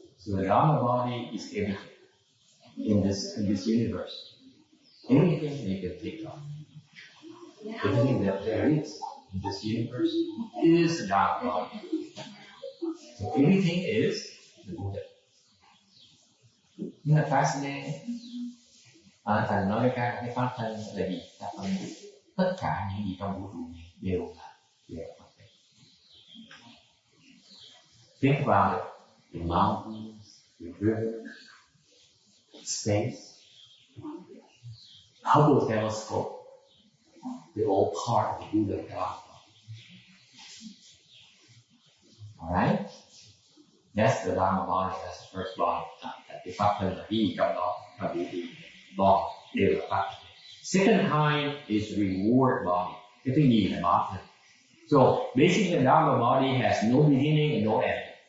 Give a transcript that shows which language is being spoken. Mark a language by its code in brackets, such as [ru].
[en] So the Dharma body is everything in this universe. Anything you can think of. Everything that there is in this universe is the Dharma body. So everything is the Buddha. Isn't that fascinating? [vi] Thầy nói ra cái Pháp thân là gì? Tất cả những gì trong vũ trụ này đều là Phật. [en] Think about it. The mountains, the rivers, space, Hubble telescope, they're all part of the Buddha God. Alright? That's the Dharma body, that's the first body. [vi] Cái Pháp thân là gì trong đó, và vũ trụ đó đều là Pháp. [en] Second kind is reward body. [vi] Cái thứ nhì là báo thân. [en] So basically the Dharma body has no beginning and no end.